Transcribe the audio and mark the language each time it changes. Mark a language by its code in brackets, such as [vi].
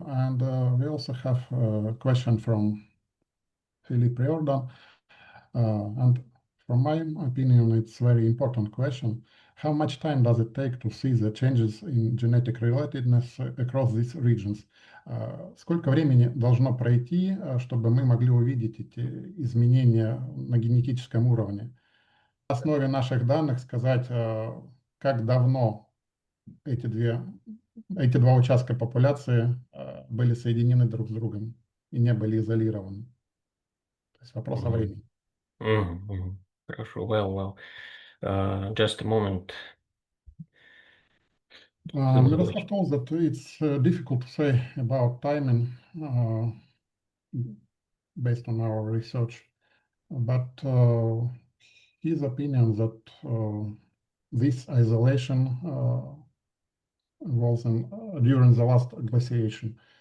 [en] And we also have a question from Philip Riordan. And from my opinion, it's a very important question. How much time does it take to see the changes in genetic relatedness across these regions? [ru] Сколько времени должно пройти, чтобы мы могли увидеть эти изменения на генетическом уровне? На основе наших данных сказать, как давно эти два участка популяции были соединены друг с другом и не были изолированы. То есть вопрос о времени. Хорошо, [en] well. Just a moment. Miroslav told that it's difficult to say about timing based on our research, but his opinion that this isolation was during the last glaciation.